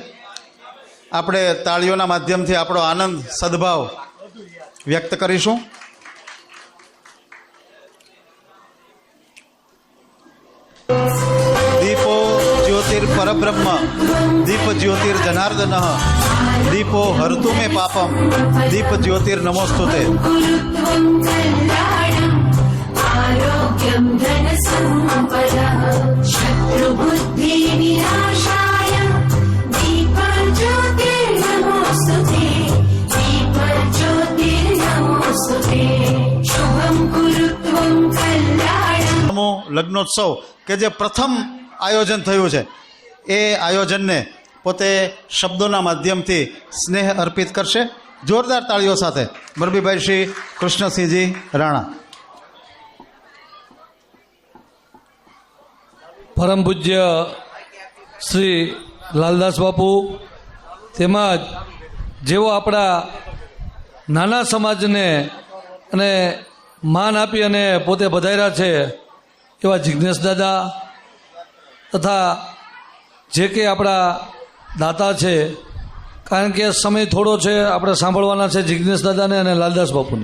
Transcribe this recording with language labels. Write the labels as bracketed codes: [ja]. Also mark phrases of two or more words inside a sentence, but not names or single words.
[gu] આપણે તાળીઓના માધ્યમથી આપણો આનંદ સદભાવ વ્યક્ત કરીશું. [sa] દીપો જ્યોતિર પરબ્રહ્મ દીપ જ્યોતિર્જનાર્દન દીપો હરતુ મે પાપમ દીપ જ્યોતિર્નમોસ્તુતે. आरोग्यं धनसम्पदः शत्रुबुद्धि विनाशाय दीपज्योतिर्नमोऽस्तुते दीपज्योतिर्नमोऽस्तुते शुभं कुरु त्वं कल्याणम्. [gu] લગ્નોત્સવ કે જે પ્રથમ આયોજન થયું છે એ આયોજનને પોતે શબ્દોના માધ્યમથી સ્નેહ અર્પિત કરશે. જોરદાર તાળીઓ સાથે મોરબીભાઈ શ્રી કૃષ્ણસિંહજી રાણા. પરમ પૂજ્ય શ્રી લાલદાસ બાપુ તેમજ જેઓ આપણા નાના સમાજને અને માન આપી અને પોતે પધાર્યા છે એવા જિજ્ઞેશ દાદા તથા જે કે આપણા દાતા છે, કારણ કે સમય થોડો છે, આપણે સાંભળવાના છે જિજ્ઞેશ દાદાને અને લાલદાસ બાપુને.